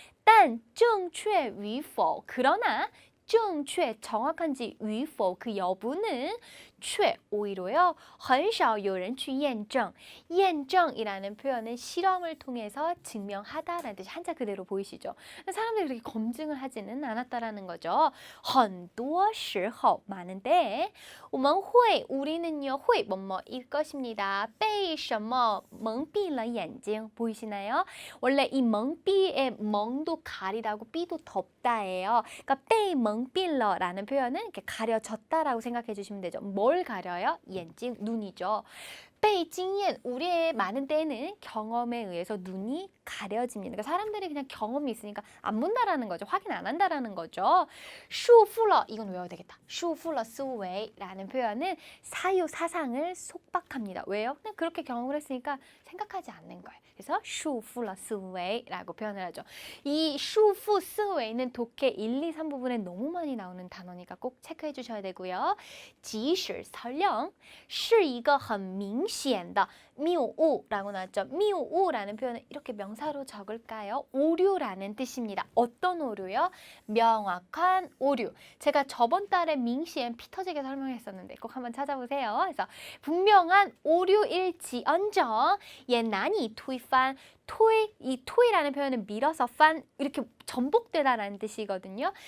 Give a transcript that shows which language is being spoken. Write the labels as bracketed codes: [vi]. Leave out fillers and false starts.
[zh] 但正确与否 [ko] 그러나 正确 정확한지 与否 그 여부는 却 오히려요. [zh] 很少有人去验证. [ko] 验证이라는 표현은 실험을 통해서 증명하다라는 뜻이 한자 그대로 보이시죠? 사람들이 그렇게 검증을 하지는 않았다라는 거죠. [zh] 很多时候 [ko] 많은데 [zh] 我们会 [ko] 우리는요. 会 뭐뭐일 것입니다. [zh] 被什么蒙蔽了眼睛 [ko] 보이시나요? 원래 이 멍삐의 멍도 가리다고 삐도 덮다예요. 그러니까 被蒙蔽了라는 표현은 이렇게 가려졌다라고 생각해 주시면 되죠. 뭘 가려요? 眼睛, 눈이죠. [zh] 被经验, [ko] 우리의 많은 때는 경험에 의해서 눈이 가려집니다. 그러니까 사람들이 그냥 경험이 있으니까 안 본다라는 거죠. 확인 안 한다라는 거죠. 束缚了, 이건 외워야 되겠다. [zh] 束缚了思维 [ko] 라는 표현은 사유 사상을 속박합니다. 왜요? 그냥 그렇게 경험을 했으니까 생각하지 않는 거예요. 그래서 束缚了思维라고 표현을 하죠. 이 束缚思维는 독해 1, 2, 3 부분에 너무 많이 나오는 단어니까 꼭 체크해 주셔야 되고요. [zh] 即使 [ko] 설령 [zh] 是一个很明显的谬误 [ko] 라고 나왔죠. 谬误 라는 표현은 이렇게 명사로 적을까요? 오류라는 뜻입니다. 어떤 오류요? 명확한 오류. 제가 저번 달에 밍시엔 피 터지게 설명했었는데 꼭 한번 찾아보세요. 그래서 분명한 오류일지언정 예 난이 투이판 이 토이라는 표현은 밀어서 판 이렇게 전복되다라는 뜻이거든요.